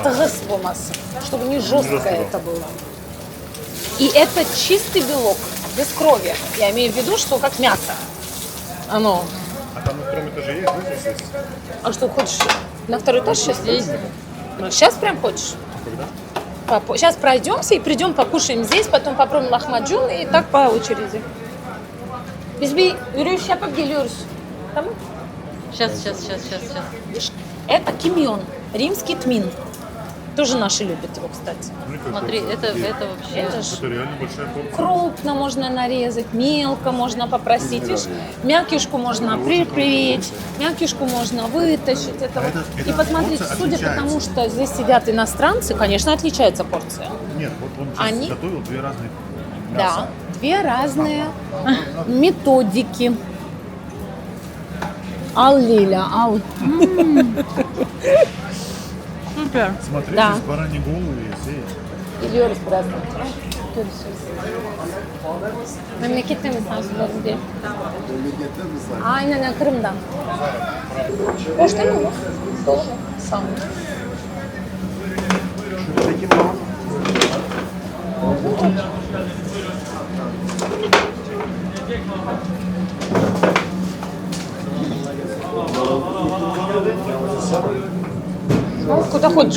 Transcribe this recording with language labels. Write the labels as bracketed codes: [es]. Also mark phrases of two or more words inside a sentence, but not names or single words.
[ru] чтобы не жесткое это было. И это чистый белок, без крови. Я имею в виду, что как мясо. Оно. А там на втором этаже есть, да, здесь есть? А что, хочешь на второй этаж сейчас? Сейчас прям хочешь? Когда? Сейчас пройдемся и придем, покушаем здесь, потом попробуем лахмаджун и так по очереди. [tr] Biz bir yürüyüş yapıp geliyoruz. Tamam? [ru] Сейчас. Это кимьон, римский тмин. Тоже наши любят его, кстати. Смотри, это вообще... Это ж Это реально большая порция. крупно можно нарезать, мелко можно попросить. Видишь, мякишку можно припрячь, мякишку можно вытащить. Это вот. И посмотрите, порция судя по тому, что здесь сидят иностранцы, конечно, отличается порция. Нет, вот он сейчас Они- готовил две разные Да, мяса. две разные методики. Ал Лиля, ал. Супер. Смотри, Да. здесь бараньи головы есть. [tr] Gidiyoruz birazdan. Görüşürüz. Memlekette mi sansürlerin diye? Aynen, Kırım'dan. Boş değil mi bu? Dolu. Sağ olun. [ru] Ну, куда хочешь?